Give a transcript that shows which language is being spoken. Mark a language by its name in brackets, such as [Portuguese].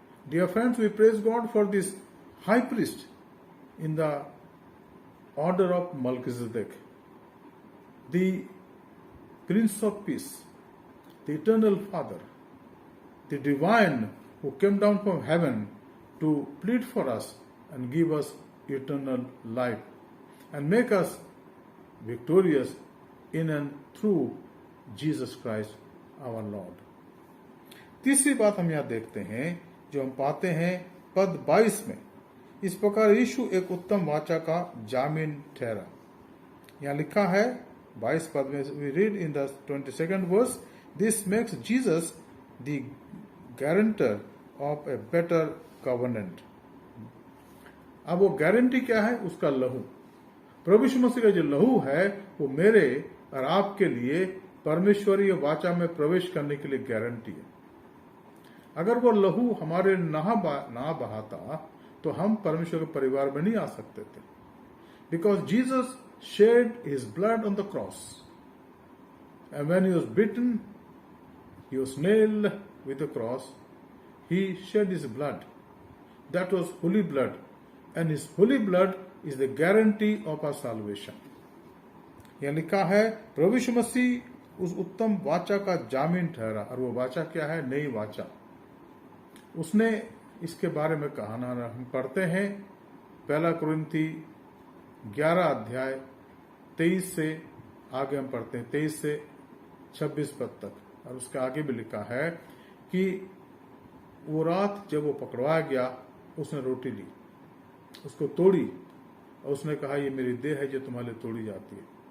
[English] Dear friends, we praise God for this high priest in the order of Melchizedek, the prince of peace, the eternal father, the divine who came down from heaven to plead for us and give us eternal life and make us victorious in and through Jesus Christ our Lord. [Hindi] तीसरी बात हम यहाँ देखते हैं, जो हम पाते हैं पद 22 में, इस प्रकार यीशु एक उत्तम वाचा का जामीन ठहरा। यहाँ लिखा है 22 पद में, [English] we read in the 22nd verse, this makes Jesus the guarantor of a better covenant. [Hindi] अब वो गारंटी क्या है? उसका लहू। प्रभु यीशु मसीह का जो लहू है वो मेरे और आपके लिए परमेश्वरीय वाचा में प्रवेश करने के लिए गारंटी है। अगर वो लहू हमारे ना बहाता तो हम परमेश्वर के परिवार में नहीं आ सकते थे। [English] Because Jesus shed his blood on the cross and when he was beaten, he was nailed with the cross, he shed his blood. That was holy blood, and his holy blood is the guarantee of our salvation. [Hindi] यह लिखा है प्रभु यीशु मसीह उस उत्तम वाचा का जामीन ठहरा, और वो वाचा क्या है? नई वाचा। उसने इसके बारे में कहा ना, हम पढ़ते हैं 1 कुरिन्थी 11 अध्याय 23 से आगे हम पढ़ते हैं, 23 से 26 पद तक, और उसके आगे भी लिखा है कि वो रात जब वो पकड़वाया गया, उसने रोटी ली, उसको तोड़ी, और उसने कहा ये मेरी देह है जो तुम्हारे लिए तोड़ी जाती है।